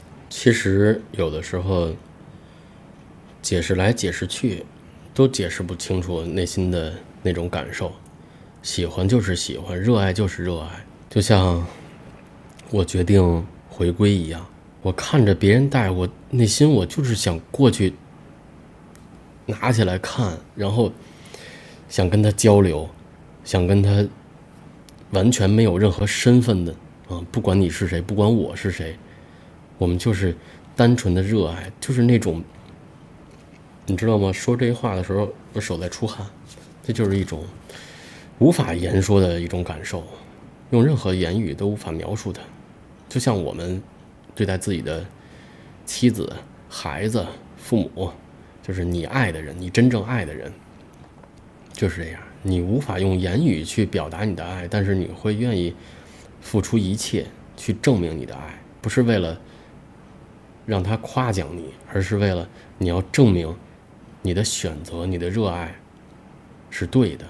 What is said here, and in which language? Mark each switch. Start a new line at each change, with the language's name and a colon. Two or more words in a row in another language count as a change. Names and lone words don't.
Chinese: 其實有的時候解釋來解釋去都解釋不清楚內心的那種感受。喜歡就是喜歡，熱愛就是熱愛。就像我決定回歸一樣，我看着別人戴，我內心我就是想過去拿起來看，然後想跟他交流，想跟他完全沒有任何身份的不管你是誰，不管我是誰，我們就是單純的熱愛，就是那種，你知道嗎？說這話的時候我手在出汗，這就是一種無法言說的一種感受，用任何言語都無法描述它。就像我們對待自己的妻子、孩子、父母，就是你愛的人，你真正愛的人，就是這樣。你無法用言語去表達你的愛，但是你會願意付出一切去證明你的愛，不是為了讓他誇獎你，而是為了你要證明你的選擇、你的熱愛是對的。